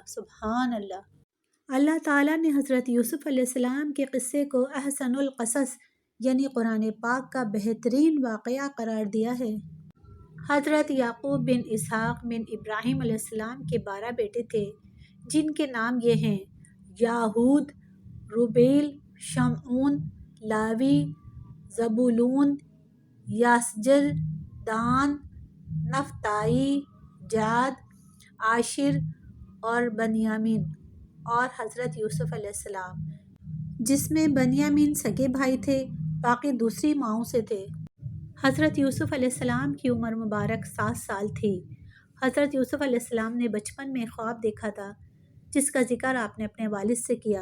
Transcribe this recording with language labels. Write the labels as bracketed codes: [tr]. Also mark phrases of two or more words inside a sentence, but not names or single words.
[ur] سبحان اللہ۔ اللہ تعالیٰ نے حضرت یوسف علیہ السلام کے قصے کو [ar] احسن القصص [ur] یعنی قرآن پاک کا بہترین واقعہ قرار دیا ہے۔ حضرت یعقوب بن اسحاق بن ابراہیم علیہ السلام کے 12 بیٹے تھے، جن کے نام یہ ہیں: یاہود، روبیل، شمعون، لاوی، زبولون، یاسجر، دان، نفتائی، جاد، عاشر اور بنیامین، اور حضرت یوسف علیہ السلام، جس میں بنیامین سگے بھائی تھے، باقی دوسری ماؤں سے تھے۔ حضرت یوسف علیہ السلام کی عمر مبارک 7 سال تھی۔ حضرت یوسف علیہ السلام نے بچپن میں خواب دیکھا تھا، جس کا ذکر آپ نے اپنے والد سے کیا۔